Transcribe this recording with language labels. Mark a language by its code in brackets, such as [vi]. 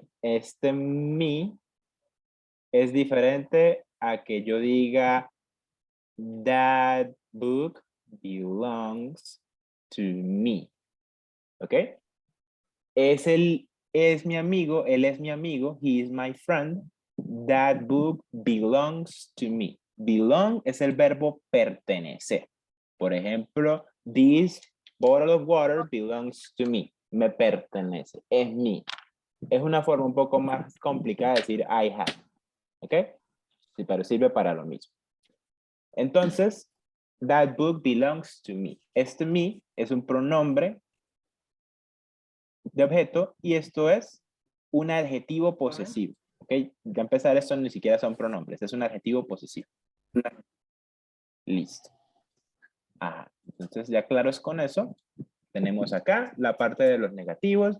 [es] Este me es diferente a que yo diga, [en] that book belongs to me, [es] ¿ok? Es mi amigo, él es mi amigo, [en] he is my friend. That book belongs to me. Belong [es] es el verbo pertenecer. Por ejemplo, [en] this bottle of water belongs to me. [es] Me pertenece, es mío. Es una forma un poco más complicada de decir [en] I have. [es] ¿Ok? Sí, pero sirve para lo mismo. [en] Entonces, that book belongs to me. [es] Este me es un pronombre de objeto y esto es un adjetivo posesivo. ¿Ok? Ya empezar, esto ni siquiera son pronombres, es un adjetivo posesivo. Listo. Ajá. Entonces, ya claros con eso, tenemos acá la parte de los negativos.